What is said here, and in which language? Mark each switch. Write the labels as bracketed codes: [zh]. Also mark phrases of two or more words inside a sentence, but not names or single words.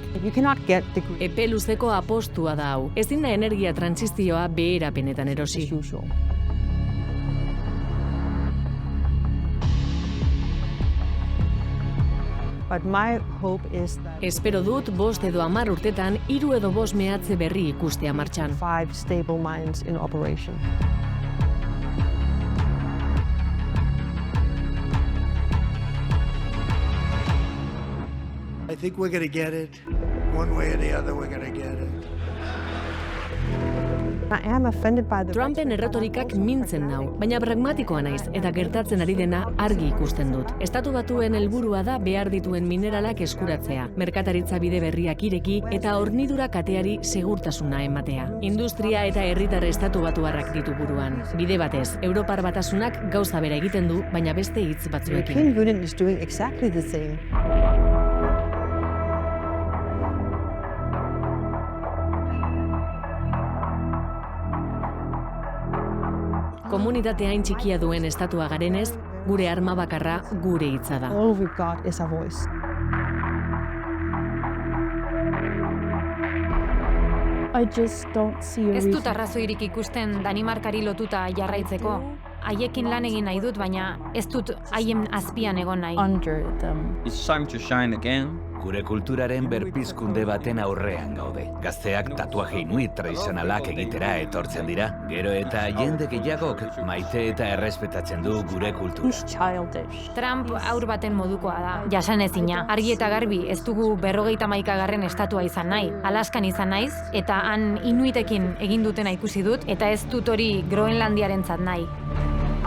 [eu] Epe luzeko apostua da hau. Ezin da energia trantsizioa beherapenetan erosi. Espero dut 5 edo 10 urtetan 3 edo 5 mehatze berri ikustea martxan. [en] 5 stable mines in operation. I think we're going to get it. One way or the other, we're going to get it. I am offended by the [eu] Trumpen erretorikak mintzen nau, baina pragmatikoa naiz eta gertatzen ari dena argi ikusten dut. Estatu Batuen helburua da behar dituen mineralak eskuratzea, merkataritza bide berriak ireki eta hornidura kateari segurtasuna ematea. Industria eta herritar Estatu Batuarrak ditu buruan. Bide batez, Europar Batasunak gauza bera egiten du, baina beste hitz batzuekin. [en] European Union is doing exactly the same. [eu] Komunitate hain txikia duen estatua garenez, gure arma bakarra gure hitza da. [en] All we've got is our voice. I just don't see a [eu] Ez [en] reason. [eu] dut arrazoirik ikusten Danimarkari lotuta jarraitzeko. Haiekin lan egin nahi dut, baina ez dut haien azpian egon nahi. [en] Under them. It's time to shine again. [eu] Gure kulturaren berpizkunde baten aurrean gaude. Gazteak tatuaje inuit tradizionalak egitera etortzen dira. Gero eta jende gehiagok maite eta errespetatzen du gure kultura. [en] He's childish. [eu] Trump aur baten modukoa da, jasanezina. Argi eta garbi ez dugu 51. estatua izan nahi. Alaskan izan naiz, eta han inuitekin egin dutena ikusi dut, eta ez dut hori Groenlandiarentzat nahi.